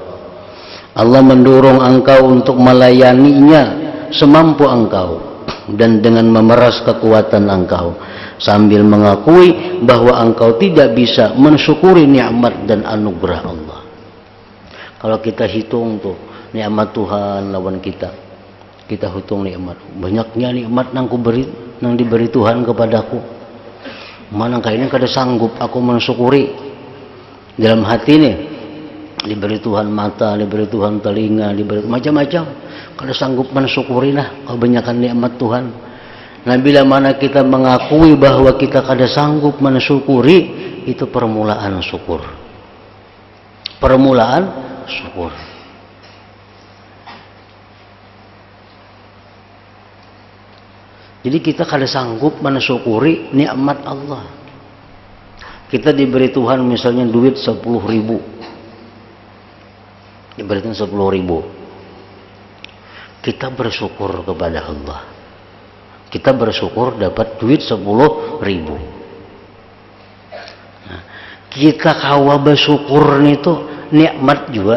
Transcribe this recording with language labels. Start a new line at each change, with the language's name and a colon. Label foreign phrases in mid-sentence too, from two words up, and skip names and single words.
Indonesian: Allah mendorong engkau untuk melayaninya semampu engkau dan dengan memeras kekuatan engkau, sambil mengakui bahwa engkau tidak bisa mensyukuri nikmat dan anugerah Allah.
Banjar: Kalau kita hitung tuh nikmat Tuhan lawan kita hitung nikmat, banyaknya nikmat yang diberi Tuhan kepadaku. Mana kayaknya kada sanggup aku mensyukuri. Dalam hati nih diberi Tuhan mata, diberi Tuhan telinga, diberi macam-macam, kada sanggup mensyukuri lah kebanyakan nikmat Tuhan. Nah, bila mana kita mengakui bahwa kita kada sanggup mensyukuri, itu permulaan syukur. Permulaan syukur. Jadi kita kada sanggup mensyukuri nikmat Allah. Kita diberi Tuhan misalnya duit 10.000. Diberikan 10.000. Kita bersyukur kepada Allah. Kita bersyukur dapat duit 10.000. Nah, kita kawa bersyukur itu nikmat juga.